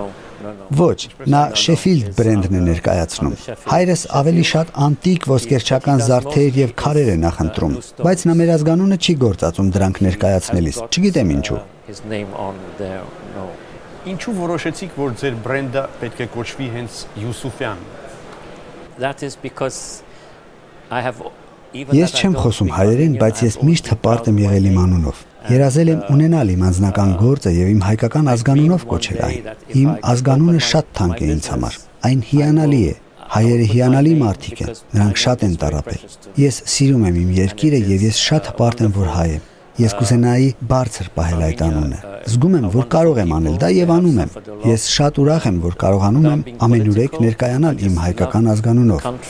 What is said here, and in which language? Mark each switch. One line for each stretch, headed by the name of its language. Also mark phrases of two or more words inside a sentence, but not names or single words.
Armenian: Ոչ, նա Շեֆիլդ բրենդն է ներկայացնում։ Հայրս ավելի շատ անտիկ ոսկերչական զարդեր եւ քարեր է նախընտրում, բայց նա մեր ազգանունը չի գործածում դրանք ներկայացնելիս։ Չգիտեմ ինչու։ Ինչու որոշեցիք, որ ձեր բրենդը պետք է կոչվի հենց Յուսուֆյան։
English: That is because I have
Armenian: Ես չեմ խոսում հայերեն, բայց ես միշտ հպարտ եմ եղել իմ անունով։ Երազել եմ ունենալ իմ անձնական գործը եւ իմ հայկական ազգանունով կոչել այն։ Իմ ազգանունը շատ թանկ է ինձ համար։ Այն հիանալի է։ Հայերը հիանալի մարդիկ են, նրանք շատ են տառապել։ Ես սիրում եմ իմ երկիրը եւ ես շատ հպարտ եմ, որ հայ եմ։ Ես կուզենայի բարձր պահել այդ անունը։ Զգում եմ, որ կարող եմ անել դա եւ անում եմ։ Ես շատ ուրախ եմ, որ կարողանում եմ ամենուրեք ներկայանալ իմ հայկական ազգանունով։